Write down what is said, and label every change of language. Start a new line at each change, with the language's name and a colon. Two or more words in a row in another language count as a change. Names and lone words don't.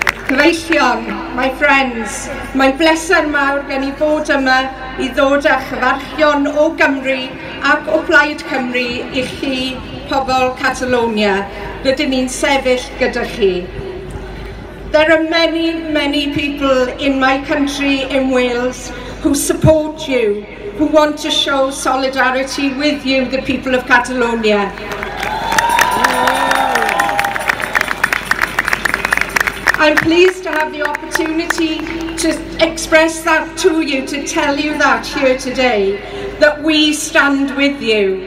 Welsh: Gyfeillion,
English: my friends,
Welsh: mae'n bleser mawr gen I fod yma I ddod â chyfarchion o Gymru ac o Plaid Cymru I chi, pobl Catalonia, rydyn ni'n sefyll gyda chi.
English: There are many people in my country, in Wales, who support you, who want to show solidarity with you, the people of Catalonia. I'm pleased to have the opportunity to express that to you, to tell you that here today, that we stand with you.